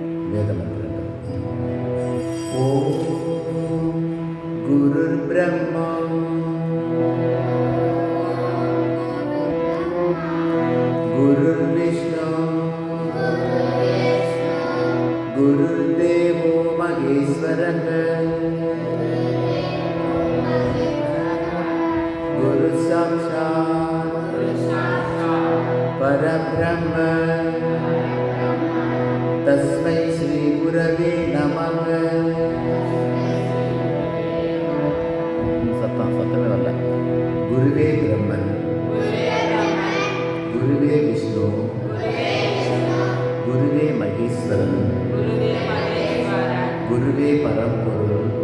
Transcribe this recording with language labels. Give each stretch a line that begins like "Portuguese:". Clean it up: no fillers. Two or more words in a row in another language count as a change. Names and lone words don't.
Tamil: வேத மந்திரங்கள்.
Sanskrit: ओम् गुरुर् ब्रह्मा गुरुर् विष्णुः गुरुर् देवो महेश्वरः गुरुः साक्षात् परब्रह्म तस्मै श्री गुरवे नमः.
Tamil: சத்தமே வரல. குருவே பிரம்மன், குருவே விஷ்ணு, குருவே மகேஸ்வரன், குருவே பரம்பொருள்.